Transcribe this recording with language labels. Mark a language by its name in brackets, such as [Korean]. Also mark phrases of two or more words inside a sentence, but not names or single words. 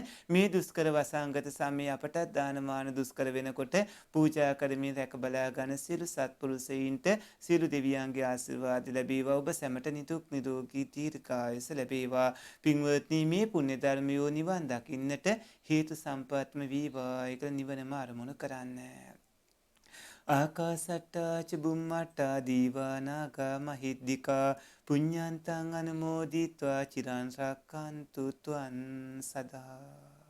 [Sinhala] මේ දුෂ්කර වසංගත සමයේ අපට දානමාන දුෂ්කර වෙනකොට පූජා කරමින් රැක බලා ගන්න සියලු සත්පුරුෂයින්ට සියලු දෙවියන්ගේ ආශිර්වාද ලැබේවා. ඔබ සැමට නිදුක් නිරෝගී දීර්ඝායුෂ ලැබේවා. පින්වත්නි, මේ පුණ්‍ය ධර්මයෝ නිවන් දකින්නට හේතු සම්පත්ම වේවා. ඒක නිවනම අරමුණු කරන්න. [Pali] ආකාසට්ටා ච බුම්මට්ටා දීවානාගා මහිද්దికා පුඤ්ඤන්තං අනුමෝදිත්වා චිරන් රක්칸තු ත්වං සදා.